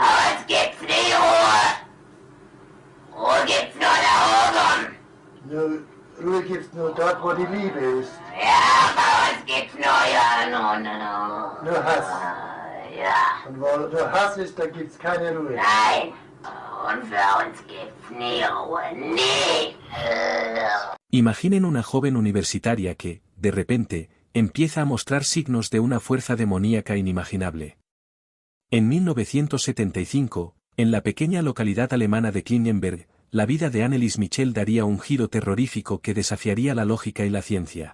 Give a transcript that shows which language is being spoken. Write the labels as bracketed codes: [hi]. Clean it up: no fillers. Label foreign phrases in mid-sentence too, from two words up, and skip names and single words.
[de] Bei uns gibt's nie Ruhe. Ruhe gibt's nur da oben. Ruhe gibt's nur dort, wo die Liebe ist. Ja, bei uns gibt's nur ja, Nur Hass. Ja, Und wo nur Hass ist, da gibt's keine Ruhe. nein. Und für uns gibt's nie Ruhe. Nie. [es] Imaginen una joven universitaria que, de repente, empieza a mostrar signos de una fuerza demoníaca inimaginable. En 1975, en la pequeña localidad alemana de Klingenberg, la vida de Annelies Michel daría un giro terrorífico que desafiaría la lógica y la ciencia.